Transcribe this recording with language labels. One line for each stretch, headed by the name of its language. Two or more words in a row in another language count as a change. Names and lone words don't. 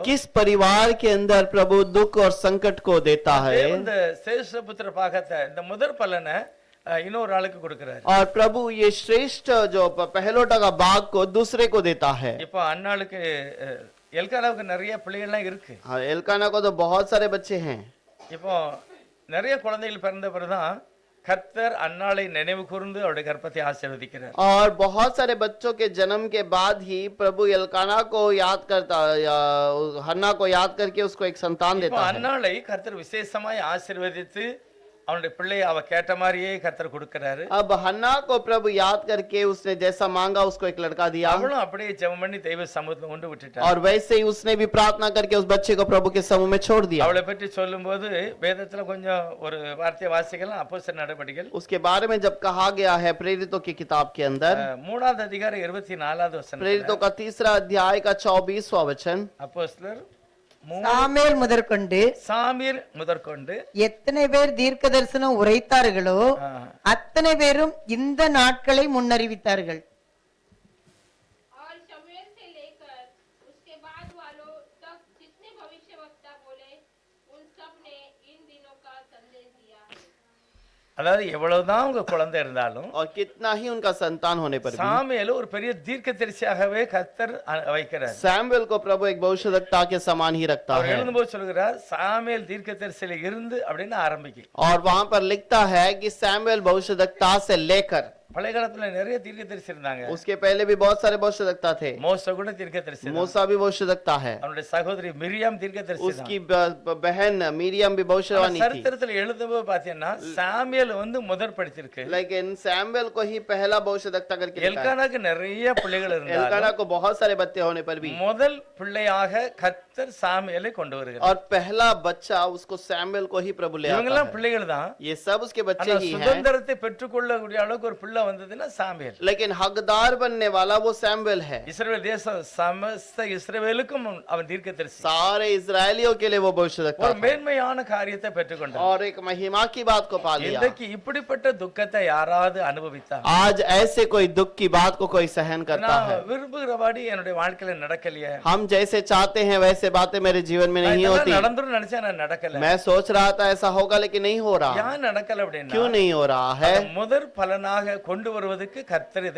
Hindi: किस परिवार के अंदर प्रभु दुख और संकट को देता है,
Tamil: இந்த சேஷபுத்திர பாகத்தை இந்த முதற் பலனை இன்னொரு ஆளுக்கு கொடுக்கிறாரு.
Hindi: और प्रभु ये श्रेष्ठ जो पहलौठा का भाग को दूसरे को देता है।
Tamil: இப்போ அண்ணாளுக்கு எல்கானாவுக்கு நிறைய பிள்ளைகள்லாம் இருக்கு.
Hindi: एल्काना को तो बहुत सारे बच्चे हैं।
Tamil: இப்போ நிறைய குழந்தைகள் பிறந்த பிறகுதான் கர்த்தர் அன்னாளை நினைவு கூர்ந்து அவருடைய கர்ப்பத்தை ஆசீர்வதிக்கிறார்.
Hindi: और बहुत सारे बच्चों के जन्म के बाद ही प्रभु एल्काना को याद करता, हन्ना को याद करके उसको एक संतान देता है।
Tamil: அன்னாளை கர்த்தர் விசேஷமாய் ஆசீர்வதித்து அவனுடைய பிள்ளையை அவ கேட்ட மாதிரியே கர்த்தர் கொடுக்கிறாரு.
Hindi: अब हन्ना को प्रभु याद करके उसने जैसा मांगा उसको एक लड़का दिया,
Tamil: அவளும் அப்படியே ஜெபம் பண்ணி தெய்வ சமூகத்துல கொண்டு விட்டுட்டா.
Hindi: और वैसे ही उसने भी प्रार्थना करके उस बच्चे को प्रभु के समूह में छोड़ दिया।
Tamil: அவளை பற்றி சொல்லும்போது வேதத்துல கொஞ்சம் ஒரு வார்த்தையை வாசிக்கலாம். அப்போஸ்தலர் நடபடிகள்
Hindi: उसके बारे में जब कहा गया है प्रेरितों की किताब के अंदर,
Tamil: 3வது அதிகாரம் 24வது வசனம்,
Hindi: प्रेरितों का 3रा अध्याय का 24वां वचन,
Tamil: அப்போஸ்தலர் சாமுவேல் முதற்கொண்டு சாமுவேல் முதற்கொண்டு எத்தனை பேர் தீர்க்க தரிசனம் உரைத்தார்களோ அத்தனை பேரும் இந்த நாட்களை முன்னறிவித்தார்கள்.
Hindi: और शमूएल से लेकर उसके बाद वालों तक जितने भविष्यवक्ता बोले उन सब ने इन दिनों का संदेश दिया।
Tamil: அதாவது எவ்வளவுதான் உங்க குழந்தை இருந்தாலும்
Hindi: और कितना ही उनका संतान होने पर भी
Tamil: சாமுவேல் ஒரு பெரிய தீர்க்கதரிசியாகவே கர்த்தர் வைக்கிறார்.
Hindi: सैमुएल को प्रभु एक भविष्यवक्ता के समान ही रखता
Tamil: அவர்
Hindi: है।
Tamil: எழுதும்போது சொல்கிறார் சாமுவேல் தீர்க்கதரிசியில இருந்து அப்படின்னு ஆரம்பிக்கும்.
Hindi: और वहां पर लिखता है कि सैमुएल भविष्यवक्ता से लेकर,
Tamil: பழைய காலத்துல நிறைய தீர்க்கதரிசி இருந்தாங்க.
Hindi: उसके पहले भी बहुत सारे भविष्यवक्ता थे।
Tamil: மோசே கூட தீர்க்கதரிசி தான்.
Hindi: मूसा भी भविष्यवक्ता है,
Tamil: அவனுடைய சகோதரி மிரியாம் தீர்க்கதரிசி தான்.
Hindi: उसकी बहन मिरियम भी भविष्यवाणी थी।
Tamil: சரித்திரத்துல எழுதும்போது பாத்தீங்கன்னா சாமுவேல் வந்து முதற் படிச்சிருக்கு.
Hindi: लेकिन सैमुएल को ही पहला भविष्यवक्ता करके लिखा है।
Tamil: எல்கானாக்கு நிறைய பிள்ளைகள்
Hindi: एल्काना
Tamil: இருந்தாங்க.
Hindi: को बहुत सारे बच्चे होने पर भी
Tamil: முதல் பிள்ளையாக கர்த்தர் சாமுவேலை கொண்டு வருகிறார்.
Hindi: और पहला बच्चा उसको सैमुएल को ही प्रभु ले आता
Tamil: இவங்கெல்லாம்
Hindi: है।
Tamil: பிள்ளைகள் தான்.
Hindi: ये सब उसके बच्चे
Tamil: ஆனா
Hindi: ही हैं,
Tamil: சுதந்திரத்தை பெற்றுக்கொள்ளக்கூடிய அளவுக்கு ஒரு பிள்ளை வந்ததுன்னா சாமுவேல்.
Hindi: लेकिन हकदार बनने वाला वो सैमुएल है।
Tamil: இஸ்ரவேல் தேசம் சமஸ்த இஸ்ரவேலுக்கும் அவன் தீர்க்கதரிசி.
Hindi: सारे इजरायलियों के लिए वो भविष्यवक्ता
Tamil: ஒரு
Hindi: था
Tamil: மேன்மையான காரியத்தை பெற்றுக்கொண்டார்.
Hindi: और एक महिमा की बात को पा लिया।
Tamil: இன்றைக்கு இப்படிப்பட்ட துக்கத்தை யாராவது அனுபவித்தா,
Hindi: आज ऐसे कोई दुख की बात को कोई सहन करता
Tamil: நான்
Hindi: है।
Tamil: விரும்புகிறபடி என்னுடைய வாழ்க்கையில நடக்கலையே,
Hindi: हम जैसे चाहते हैं वैसे बातें मेरे जीवन में नहीं होती।
Tamil: நடந்துரும் நினைச்சா நான் நடக்கல.
Hindi: मैं सोच रहा था ऐसा होगा लेकिन नहीं हो रहा।
Tamil: ஏன் நடக்கல அப்படின்னா,
Hindi: क्यों नहीं हो रहा है?
Tamil: முதற் பலனாக கொண்டு வருவதற்கு கர்த்தர் இதை